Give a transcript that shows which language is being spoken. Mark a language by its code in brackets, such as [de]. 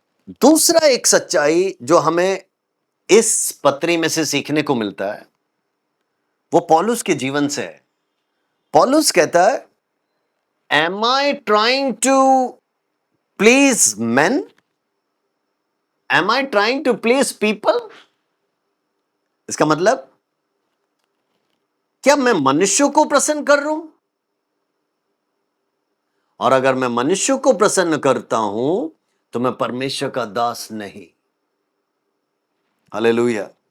[hi] दूसरा एक सच्चाई जो हमें इस पत्री में से सीखने को मिलता है, वो पौलुस के जीवन से है। पौलुस कहता है [en] Am I trying to please men? Am I trying to please people? [hi] इसका मतलब क्या मैं मनुष्यों को प्रसन्न कर रहा हूं? और अगर मैं मनुष्यों को प्रसन्न करता हूं तो मैं परमेश्वर का दास नहीं। हालेलुया।